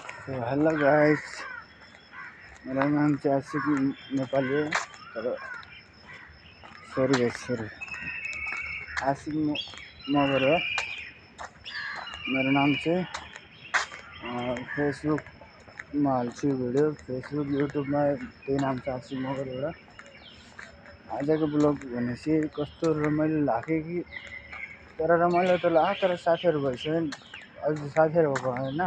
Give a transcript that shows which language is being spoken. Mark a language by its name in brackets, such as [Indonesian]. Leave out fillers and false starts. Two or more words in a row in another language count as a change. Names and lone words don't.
[English] hello guys, [Hindi] मेरा नाम आशिक नेपाली है। तर [English] sorry guys, sorry, [Hindi] आशिक मगर है मेरा नाम से। [Nepali] फेसबुकमा हाल्छु भिडियो, फेसबुक युट्युबमा त्यही नाम छ आशिक मगर एउटा। आजको ब्लग भनेपछि कस्तो रमाइलो लाग्यो कि, तर रमाइलो त लाग्यो, तर साथीहरू भइसक्यो अझ साथीहरू भएको होइन।